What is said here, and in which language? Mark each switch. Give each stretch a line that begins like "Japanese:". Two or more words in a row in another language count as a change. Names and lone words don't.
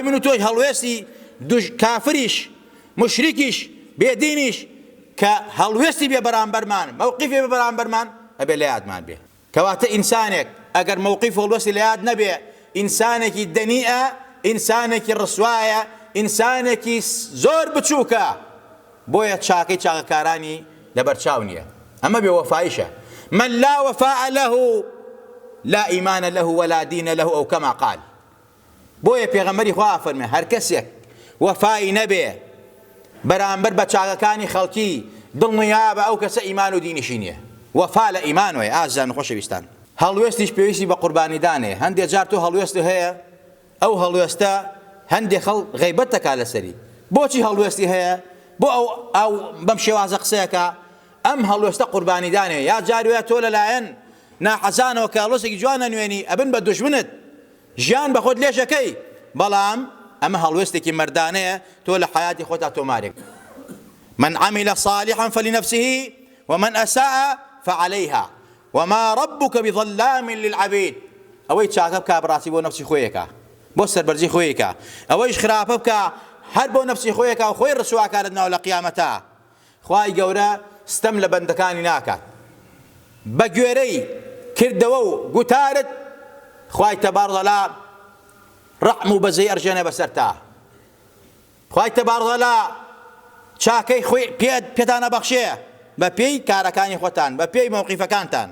Central Kurdish: من و تۆی هەڵوێستی کافریش مشریکیش بێدینیش کە هەڵوێستی بێ بەرامبەرمان مەوقیفی بێ بەرامبەرمان ئەبێ لە یادمان بێ کەواتە ئینسانێک ئەگەر مەوقیف هەڵوێستی لە یاد نەبێ ئینسانێکی دەنیئە ئینسانێکی ڕسوایە ئینسانێکی زۆر بچووکە بۆیە چاکەی چاکەکارانی لەبەرچاو نییە ئەمە بێوەفاییشە
Arabic: من لا وفاء له لا إيمان له ولا دين له أو كما قال
Central Kurdish: بۆیە پێغەمبەری خوا فەرمێ هەر کەسێک وەفای نەبێ بەرامبەر بە چاکەکانی خەڵکی دڵنیابە ئەو کەسە ئیمان و دینیشی نییە وەفا لە ئیمانۆیە ئازیزان و خۆشەویستان هەڵوێستیش پێویستی بە قوربانیدانێ هەندێک جار تۆ هەڵوێستی هەیە ئەو هەڵوێستە هەندێک خەڵ غەیبەت دەکات لەسەری بۆچی هەڵوێستی هەیە بۆ ئەو بەم شێوازە قسەیەکە ئەم هەڵوێستە قوربانیدانێ یا جاروێ تۆ لەلایەن ناحەزانەوە کە هەڵوێستێکی جوان نەنوێنی ئەبن بە دوژمنت ژیان بە خۆت لێشەکەی بەڵام ئەمە هەڵوێستێکی مەردانەیە تۆ لە حیاتی خۆتا تۆمارێک
Arabic: من عمل صالحا فلنفسه ومن أساء فعليها وما ربك بظلام للعبيد
Central Kurdish: ئەوەی چاکە بکە بڕاستی بۆ نەفسی خۆیەکە بۆ سەربەرزی خۆیەکە ئەوەیش خراپە بکە هەر بۆ نەفسی خۆیەکە و خۆی ڕسواکارت ناو لە قیامەتە خوای گەورە ستەم لە بەندەکانی ناکات بە گوێرەی کردەوە و گوتارت خوای تەبارەتەعالا ڕەحم و بەزەی ئەرژێنە بەسەرتا خوای تەبارەتەعالا چاکەی خۆی پێتانە بەخشێ بە پێی کارەکانی خۆتان بە پێی مەوقیفەکانتان.